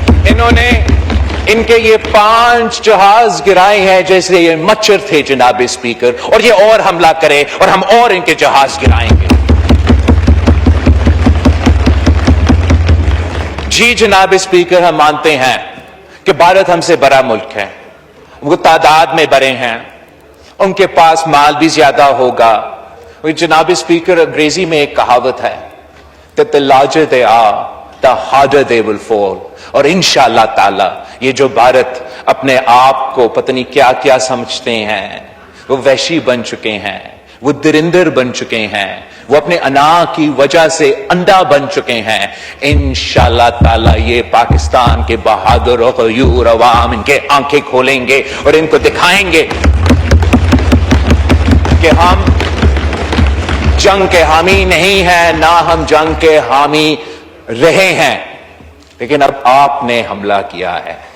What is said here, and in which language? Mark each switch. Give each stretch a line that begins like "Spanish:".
Urdu: انہوں نے ان کے یہ 5 جہاز گرائے ہیں جیسے یہ مچھر تھے جناب اسپیکر، اور یہ اور حملہ کرے اور ہم اور ان کے جہاز گرائیں گے. جی جناب اسپیکر، ہم مانتے ہیں کہ بھارت ہم سے بڑا ملک ہے، وہ تعداد میں بڑے ہیں، ان کے پاس مال بھی زیادہ ہوگا. جناب اسپیکر، انگریزی میں ایک کہاوت ہے
English: that the larger they are the harder they will fall.
Urdu: اور انشاءاللہ تعالی یہ جو بھارت اپنے آپ کو پتہ نہیں کیا کیا سمجھتے ہیں، وہ وحشی بن چکے ہیں، وہ درندر بن چکے ہیں، وہ اپنے انا کی وجہ سے انڈا بن چکے ہیں. انشاءاللہ تعالی یہ پاکستان کے بہادر و غیور عوام ان کے آنکھیں کھولیں گے اور ان کو دکھائیں گے کہ ہم جنگ کے حامی نہیں ہیں، نہ ہم جنگ کے حامی رہے ہیں، لیکن اب آپ نے حملہ کیا ہے،